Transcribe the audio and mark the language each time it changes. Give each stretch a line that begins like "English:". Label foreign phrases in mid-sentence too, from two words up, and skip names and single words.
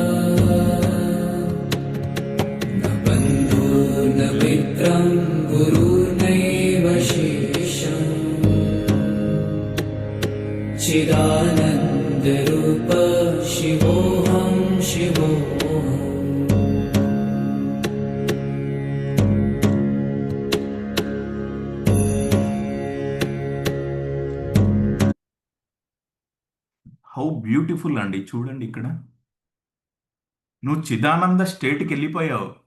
Sanskrit: न बन्धु न मित्रं गुरुर्नैव शिष्यम् चिदानन्दरूप शिवोऽहं शिवोऽहम्
English: how beautiful అండి.
Telugu: చూడండి ఇక్కడ, నువ్వు చిదానంద స్టేట్కి వెళ్ళిపోయావు.